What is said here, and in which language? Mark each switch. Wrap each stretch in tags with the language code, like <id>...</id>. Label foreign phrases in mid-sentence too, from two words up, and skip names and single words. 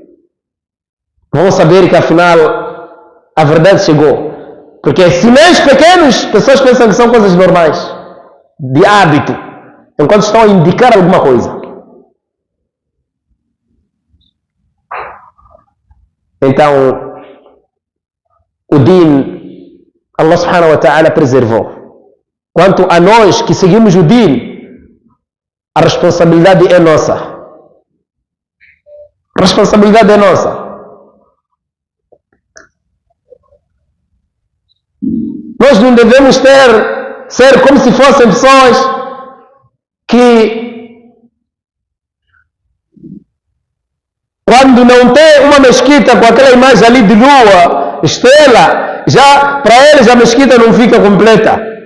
<pt>Vão saber que afinal a verdade chegou. Porque sinais pequenos, pessoas pensam que são coisas normais, de hábito, enquanto estão a indicar alguma coisa. Então, o Din, Allah</pt> <ar>سبحانه وتعالى</ar> <pt>preservou. Quanto a nós que seguimos o Din, a responsabilidade é nossa. A responsabilidade é nossa. Nós não devemos ser como se fossem pessoas que, quando não tem uma mesquita com aquela imagem ali de lua, estrela, já para eles a mesquita não fica completa.</pt>